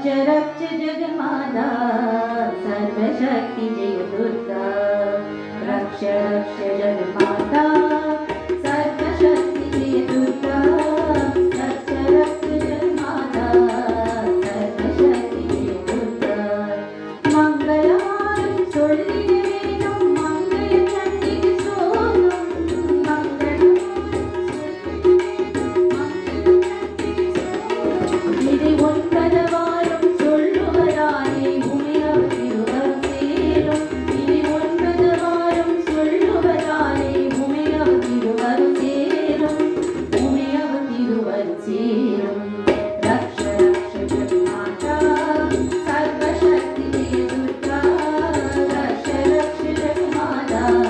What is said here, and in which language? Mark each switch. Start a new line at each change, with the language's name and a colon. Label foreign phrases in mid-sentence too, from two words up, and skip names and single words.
Sanskrit: रक्ष जगन्माता सर्वशक्ति जय दुर्गा रक्ष रक्ष जगन्माता सर्वशक्ति जय दुर्गा रक्ष रक्ष जगन्माता सर्वशक्ति जय दुर्गा मंगलवारं
Tamil: சொல்லிட வேணும் மங்கள சண்டிகை சோகம் இதை ஒன்பது வாரம் சொல்லுவதாலே உமையவ திருவருள் சேரும் இதை ஒன்பது வாரம் சொல்லுவதாலே உமையவ திருவருள் சேரும் உமையவ திருவருள் சேரும்
Sanskrit: रक्ष रक्ष जगन्माता सर्वशक्ति जय दुर्गा रक्ष रक्ष जगन्माता